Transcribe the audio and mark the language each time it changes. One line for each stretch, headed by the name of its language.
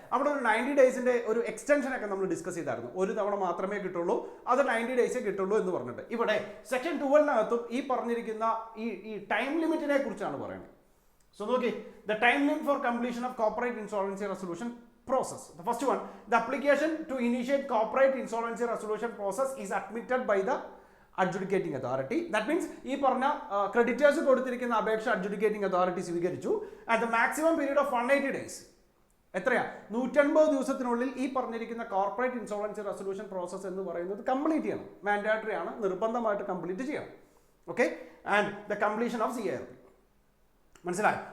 Malayalam: അവിടെ ഒരു 90 ഡേയ്സിന്റെ ഒരു എക്സ്റ്റൻഷൻ ഒക്കെ നമ്മൾ ഡിസ്കസ് ചെയ്തായിരുന്നു. ഒരു തവണ മാത്രമേ കിട്ടുള്ളൂ, അത് 90 ഡേയ്സേ കിട്ടുള്ളൂ എന്ന് പറഞ്ഞിട്ട് ഇവിടെ സെക്ഷൻ 12-നകത്തും ഈ പറഞ്ഞിരിക്കുന്ന ഈ ടൈം ലിമിറ്റിനെ കുറിച്ചാണ് പറയുന്നത്.
English: so
Malayalam: നോക്കി,
English: The time limit for completion of corporate insolvency resolution process. The first one, the application to initiate corporate insolvency resolution process is admitted by the adjudicating authority. That means
Malayalam: ഈ പറഞ്ഞ creditors കൊടുത്തിരിക്കുന്ന അപേക്ഷ adjudicating authority സ്വീകരിച്ചു.
English: and the maximum period of 180 days
Malayalam: എത്രയാ? 150 ദിവസത്തിനുള്ളിൽ ഈ പറഞ്ഞിരിക്കുന്ന corporate ഇൻസോളൻസി resolution process എന്ന് പറയുന്നത് കംപ്ലീറ്റ് ചെയ്യണം. മാൻഡാറ്ററി ആണ്, നിർബന്ധമായിട്ട് കംപ്ലീറ്റ് ചെയ്യണം. Okay,
English: And the completion of CIRP.
Malayalam: മനസ്സിലായി?